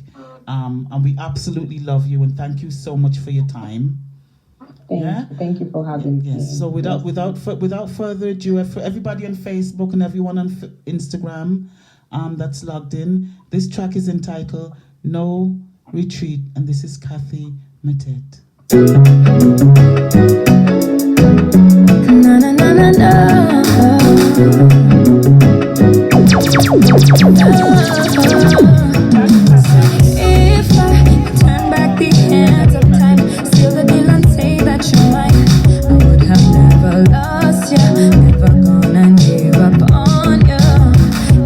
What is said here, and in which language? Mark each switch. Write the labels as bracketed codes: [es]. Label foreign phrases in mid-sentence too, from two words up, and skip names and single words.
[en] And we absolutely love you, and thank you so much for your time. Thank you for having me. Yes. So without further ado, for everybody on Facebook and everyone on Instagram that's logged in, this track is entitled "No Retreat," and this is Cathy Matete. Na na na na na. If I could turn back the hands of time, steal the deal and say that you're mine, I would have never lost you, never gonna give up on you.